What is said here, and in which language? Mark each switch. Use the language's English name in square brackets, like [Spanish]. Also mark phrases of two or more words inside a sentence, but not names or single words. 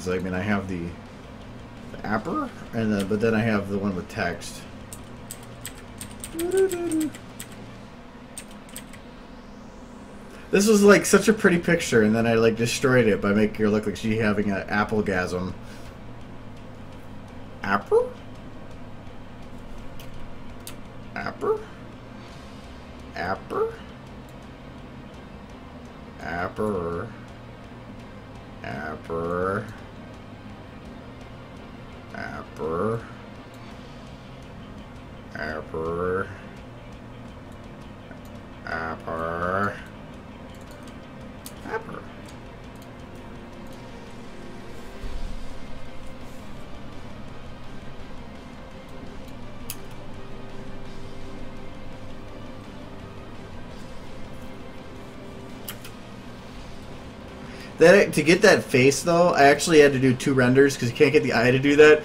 [English] I mean, I have the apper, and but then I have the one with text. This was like such a pretty picture, and then I like destroyed it by making her look like she having an applegasm. Apper? Apper? Apper? Apper. Apper. Apper. Apper. Apper. Apper. That, to get that face, though, I actually had to do 2 renders because you can't get the eye to do that.